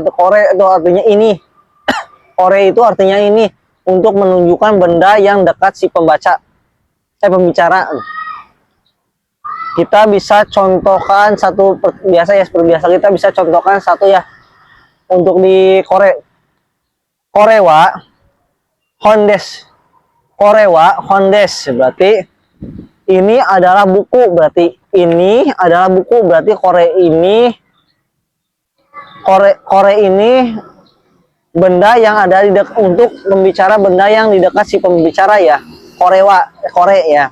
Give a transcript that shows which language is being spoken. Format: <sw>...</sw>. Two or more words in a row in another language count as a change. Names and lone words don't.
<id>Atau kore itu artinya ini. Kore itu artinya ini, untuk menunjukkan benda yang dekat si pembaca. Pembicara. Kita bisa contohkan satu biasa ya, seperti biasa kita bisa contohkan satu ya. Untuk di kore.</id> <ja>これは本です. これは本です</ja> <id>berarti ini adalah buku, berarti ini adalah buku, berarti kore ini benda yang ada di untuk membicara benda yang di dekat si pembicara ya. Kore ya.</id>